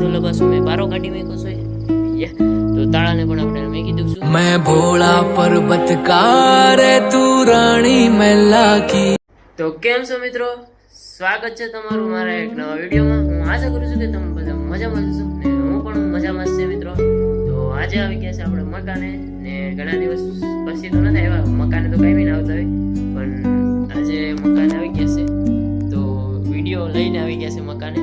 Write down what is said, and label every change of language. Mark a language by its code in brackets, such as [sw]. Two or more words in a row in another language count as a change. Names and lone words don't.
[gu] ઓલો પાછો મેં બારો કાઢી મેં છે તો તાળાને પણ આપણે મેકી દઉં છું। [hi] मैं भोला पर्वत का रे तू रानी मैला की। [gu] તો કેમ છો મિત્રો, સ્વાગત છે તમારું મારા એક નવા વિડીયોમાં। હું આશા કરું છું કે તમે બધા મજામાં છો ને હું પણ મજામાં છે મિત્રો। તો આજે આવી ગયા છે આપણે મકાને ને ઘણા દિવસ પછી તો નથી આવ્યા, મકાને તો કાંઈ ના આવતા હોય પણ આજે મકાને આવી ગયા છે તો વિડીયો લઈને આવી ગયા છે મકાને।